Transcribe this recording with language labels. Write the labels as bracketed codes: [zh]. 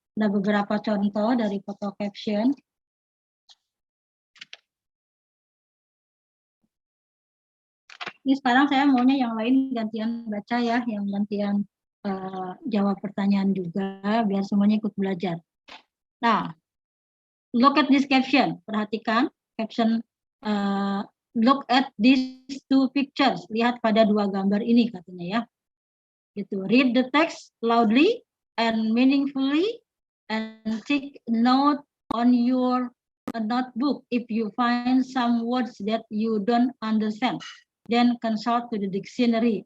[id] Ada beberapa contoh dari photo caption. Ini sekarang saya maunya yang lain gantian baca ya, yang gantian jawab pertanyaan juga, biar semuanya ikut belajar. [en] Nah, look at this caption. [id] Perhatikan caption. [en] Look at these two pictures. [id] Lihat pada dua gambar ini katanya ya. Gitu. [en] Read the text loudly and meaningfully and take note on your notebook if you find some words that you don't understand. Then consult to the dictionary.